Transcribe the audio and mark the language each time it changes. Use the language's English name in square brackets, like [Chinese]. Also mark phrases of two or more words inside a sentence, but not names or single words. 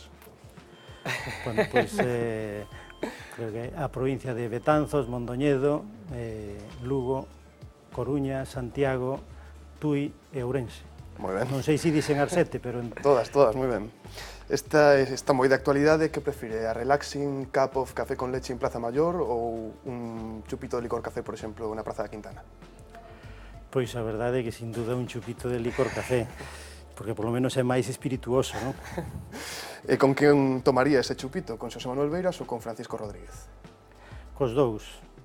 [Galician] Bueno, pois creo que a provincia de Betanzos, Mondoñedo, Lugo, Coruña, Santiago, Tui e Ourense. Moi ben. Non sei se dixen as 7, pero... Todas, moi ben. Esta moi de actualidade. Que prefire? [English] A relaxing cup of [Spanish] café con leche en Plaza Mayor [Galician] ou un chupito de licor café, por exemplo, na Praza da Quintana? Pois a verdade é que [Spanish] sin duda [Galician] un chupito de licor café, porque polo menos é máis espirituoso, non? E con quen tomaría ese chupito? Con Xosé Manuel Beiras ou con Francisco Rodríguez?